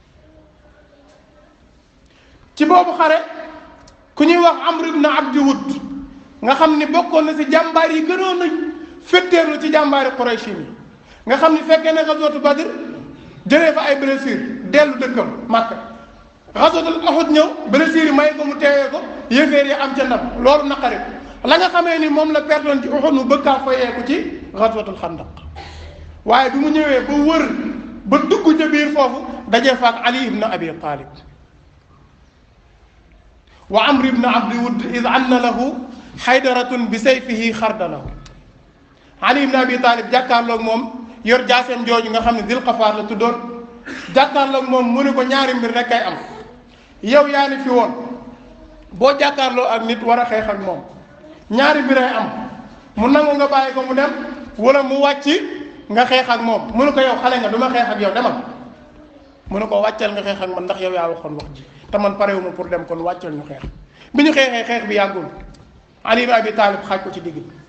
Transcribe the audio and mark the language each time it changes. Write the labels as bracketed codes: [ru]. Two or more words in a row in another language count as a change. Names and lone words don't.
[wo] ci boobu xare ku ñuy wax Amr ibn Abdi Wud nga xam ni bokkoon na si jàmbaar yi gënoon nañ fetteerlu ci jàmbaari Quraysh yi nga xam ni fekkee ne xaswatu Badr jëlee fa ay blessure dellu dëkkam Makka. xaswatul Uhud ñëw blessure yi may ko mu teewee ko yéeféer yi am ca ndam loolu naqari la nga xamee ni moom la perdoon ci Uhud mu bëgg kaa fayeeku ci xaswatul Xandaq waaye bi mu ñëwee ba wër ba dugg ca biir foofu dajee fa ak Ali ibn Abi Talib [ar] وعمرو بن عبد ود إذ أن له خيدرة بسيفه خردله [wo] Ali ibn Abi Talib jàkkaarloog moom yor jaaseem jooju nga xam ne Dil Qafaar la tuddoon jàkkaarloog moom mu ne ko ñaari mbir rek kay am yow yaa ni fi woon boo jàkkaarloo ak nit war a xeex ak moom ñaari mbir ay am mu nangu nga bàyyi ko mu dem wala mu wàcc nga xeex ak moom mu ne ko yow xale nga du ma xeex ak yow demal mu ne ko wàccal nga xeex ak man ndax yow yaa waxoon wax ji te man parewuma pour dem kon wàccal ñu xeex bi ñu xeexee xeex bi yàggul Ali ibn Abi Talib xaaj ko ci digg bi